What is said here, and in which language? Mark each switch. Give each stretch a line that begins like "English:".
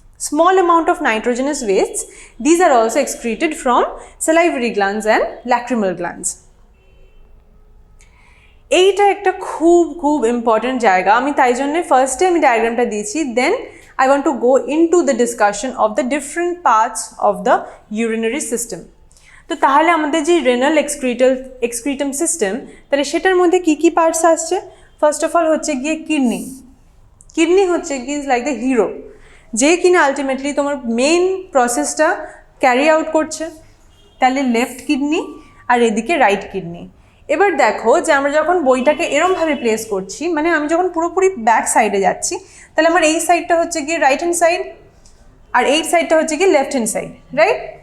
English: Small amount of nitrogenous wastes, these are also excreted from salivary glands and lacrimal glands.
Bangla: এইটা একটা খুব খুব important জায়গা। আমি তাই জন্যে ফার্স্টে আমি ডায়াগ্রামটা দিয়েছি,
English: Then I want to go into the discussion of the different parts of the urinary system.
Bangla: তো তাহলে আমাদের যে রেনাল এক্সক্রিটাম সিস্টেম, তাহলে সেটার মধ্যে কী কী পার্টস আসছে? ফার্স্ট অফ অল হচ্ছে গিয়ে কিডনি। কিডনি হচ্ছে গিয়ে লাইক দ্য হিরো, যে কিনা আলটিমেটলি তোমার মেইন প্রসেসটা ক্যারি আউট করছে। তাহলে লেফট কিডনি আর এদিকে রাইট কিডনি। এবার দেখো যে আমরা যখন বইটাকে এরমভাবে প্লেস করছি, মানে আমি যখন পুরোপুরি ব্যাক সাইডে যাচ্ছি, তাহলে আমার এই সাইডটা হচ্ছে গিয়ে রাইট হ্যান্ড সাইড আর এই সাইডটা হচ্ছে গিয়ে লেফট হ্যান্ড সাইড, রাইট?